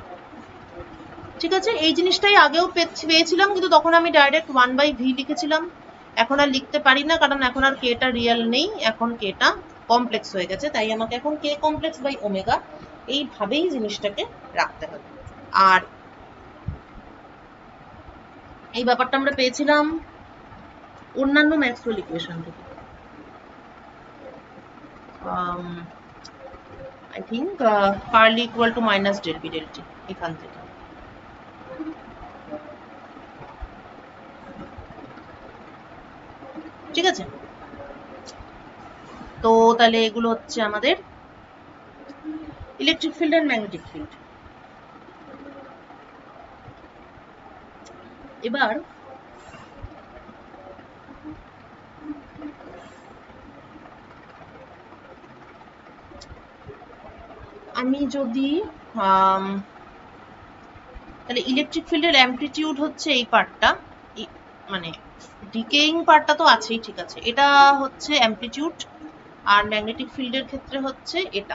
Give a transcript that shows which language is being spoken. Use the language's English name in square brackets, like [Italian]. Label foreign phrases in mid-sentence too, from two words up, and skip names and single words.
[Bangla] ঠিক আছে, এই জিনিসটাই আগেও পেয়েছিলাম, কিন্তু তখন আমি ডাইরেক্ট 1/v লিখেছিলাম, এখন আর লিখতে পারি না, কারণ এখন আর কেটা রিয়েল নেই, এখন কেটা কমপ্লেক্স হয়ে গেছে, তাই আমাকে এখন k কমপ্লেক্স বাই ওমেগা এইভাবেই জিনিসটাকে রাখতে হবে। আর এই ব্যাপারটা আমরা পেয়েছিলাম অন্যান্য ম্যাক্সওয়েল ইকুয়েশন থেকে, [English] I think curl equal to minus del b del t, [Bangla] এখান থেকে। ঠিক আছে, তো তাহলে এগুলো হচ্ছে আমাদের [English] electric field and magnetic field. [Bangla] এবার আমি যদি তাহলে ইলেকট্রিক ফিল্ডের অ্যামপ্লিটিউড হচ্ছে এই পার্টটা, মানে ডিকেইং পার্টটা তো আছেই, ঠিক আছে, এটা হচ্ছে অ্যামপ্লিটিউড, আর ম্যাগনেটিক ফিল্ডের ক্ষেত্রে হচ্ছে এটা।